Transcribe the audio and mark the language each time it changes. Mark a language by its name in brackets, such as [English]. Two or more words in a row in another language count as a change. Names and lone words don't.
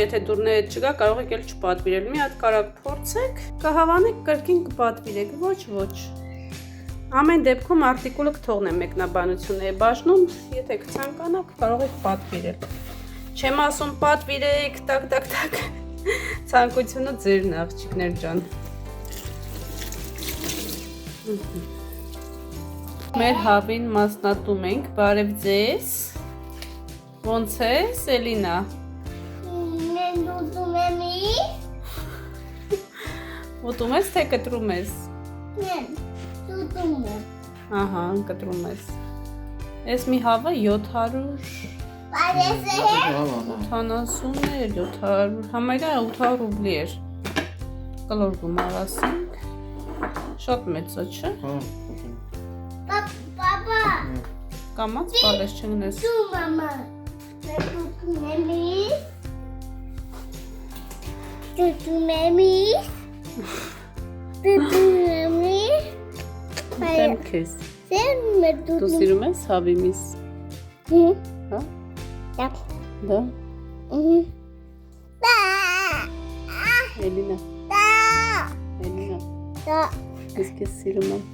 [Armenian] եթե դուրն հետ չգա, կարող եք էլ չպատվիրել։ Մի հատ կարակ փորձեք, կհավանեք, կրկին կպատվիրեք, ոչ։ Ամեն դեպքում արտիկուլը կթողնեմ մեկնաբանությունների բաժնում, եթե կցանկանաք, կարող եք պատվիրել։ Չեմ ասում պատվիրեք, տակ, ցանկությունը ձերն է, աղջիկներ ջան։ Մեր հավին մասնատում ենք, բարև ձեզ։ Ոնց ես, Էլինա։ [Azerbaijani] Mən durdum əmi. [Armenian] Ուտում ես, թե կտրում ես։ [Azerbaijani] Mən durdum mən. [Armenian] Ահա, կտրում ես։ Ես մի հավը 700 Parası. 80 էր, 700, համարյա 800 ռուբլի էր։ Կլոր գումար ասենք։ Շատ մեծ է, չէ։ Baba. Կամած բալես չգնես։ [Azerbaijani] Su mama. Mən durdum əmi. Durdum əmi. Durdum əmi. [Armenian] Դեմ քեզ։ [Azerbaijani] Sən mən [Armenian] Դու durdum. սիրում ես հավիմիս։ Hı. Հա։ Yap. Դա Hı. Da. Էլինա, Da. Էլինա, Da. ես քեզ սիրում եմ։